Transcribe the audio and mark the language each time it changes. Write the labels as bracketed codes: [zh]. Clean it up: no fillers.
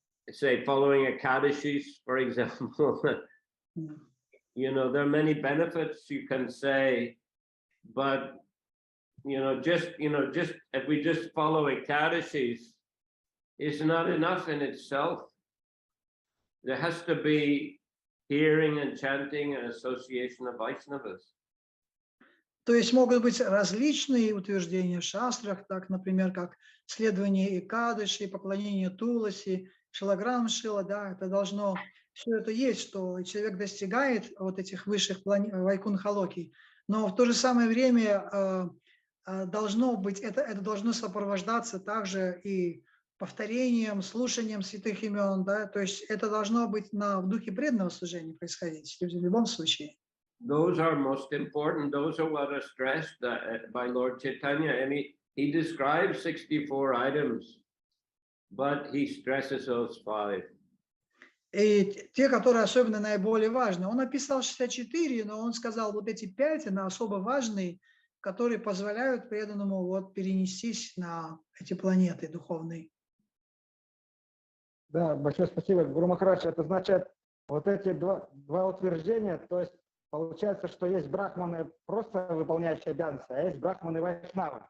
[en] say following Ekadashis, for example, you know, there are many benefits you can say, but just if we just follow Ekadashis, it's not enough in itself. There has to be hearing and chanting and association of Vaishnavas. [ru] То есть могут быть различные утверждения в шастрах, так, например, как следование Экадыши, поклонение Туласи, Шилаграм Шила, да, это должно, все это есть, что человек достигает вот этих высших вайкунхалоки, но в то же самое время должно быть, это должно сопровождаться также и повторением, слушанием святых имен, да, то есть это должно быть в духе преданного служения происходить в любом случае. [en] Those are most important. Those are what are stressed by Lord Chaitanya. And he describes 64 items, but he stresses those 5. [ru] И те, которые особенно наиболее важны. Он описал 64, но он сказал, вот эти 5, они особо важные, которые позволяют преданному вот перенестись на эти планеты духовные. Да, большое спасибо, Гуру Махарадж. Это значит, вот эти два утверждения, то есть получается, что есть брахманы, просто выполняющие обязанности, а есть брахманы вайшнавы.